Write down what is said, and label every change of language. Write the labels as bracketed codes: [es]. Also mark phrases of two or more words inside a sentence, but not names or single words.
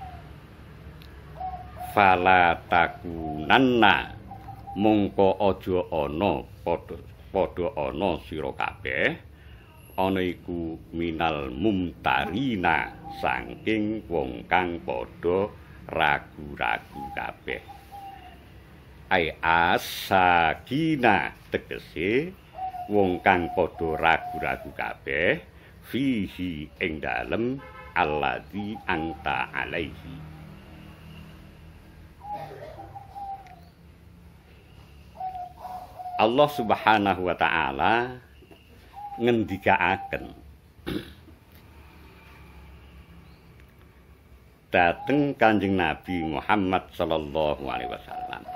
[ar] فلا تكونن [jv] mongko aja ana padha ana sira kabeh ana iku [ar] من الممترين [jv] saking wong kang padha ragu-ragu kabeh. [ar] أي الشاكين [jv] tegese wong kang padha ragu-ragu kabeh fihi ing dalem [ar] الذي أنت عليه. [jv] Allah [ar] سبحانه وتعالى [jv] ngendikaaken dateng Kanjeng Nabi Muhammad [ar] صلى الله عليه وسلم.